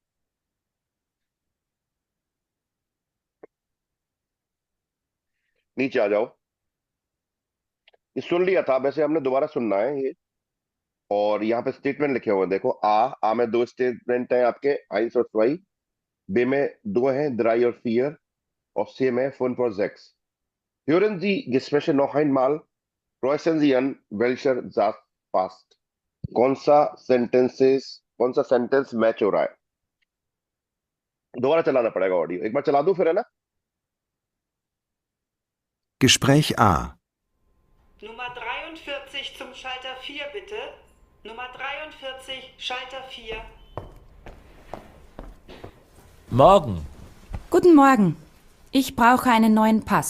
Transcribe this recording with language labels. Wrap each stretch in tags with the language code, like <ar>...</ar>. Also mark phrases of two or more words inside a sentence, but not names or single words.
<hi>नीचे आ जाओ, ये सुन लिया था, वैसे हमने दोबारा सुनना है ये। और यहाँ पे स्टेटमेंट लिखे हुए हैं, देखो आ में दो स्टेटमेंट है आपके, eins और zwei, बे में दो हैं, drei और vier, और C में fünf और sechs।</hi> <de>Hören Sie Gespräche noch einmal, kreuzen Sie an, welcher Satz passt।</de> <hi>कौन सा सेंटेंस मैच हो रहा है। दोबारा चलाना पड़ेगा ऑडियो, एक बार चला दूं फिर, है ना।</hi> <de>Gespräch A. Nummer 43 zum Schalter 4 bitte. Nummer 43, Schalter 4. Morgen. Guten Morgen. Ich brauche einen neuen Pass.</de>